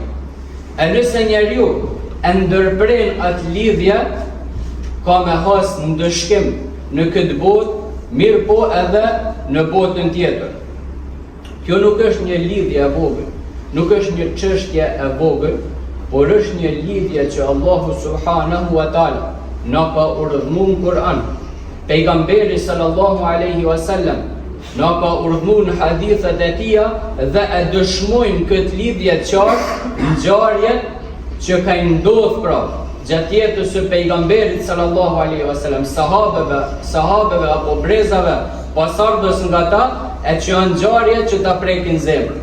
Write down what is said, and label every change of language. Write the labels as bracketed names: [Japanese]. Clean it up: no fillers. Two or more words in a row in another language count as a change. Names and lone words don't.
[Albanian] E nëse njeriu e ndërpren atë lidhje, ka me has ndëshkim në këtë botë, mirë po edhe në botën tjetër. Kjo nuk është një lidhje e vogël, nuk është një çështje e vogël, por është një lidhje që Allahu [Arabic] سبحانه وتعالى [Albanian] na ka urdhëruar në Kur'an. Pejgamberi [Arabic] صلى الله عليه وسلم [Albanian] na ka urdhëruar në hadithet e tij dhe e dëshmojnë këtë lidhje qartë ngjarjet që ka ndodhur pra gjatë jetës së pejgamberit [Arabic] صلى الله عليه وسلم, [Albanian] sahabeve apo brezave pasardhës nga ta, e që janë ngjarje që ta prekin zemrën.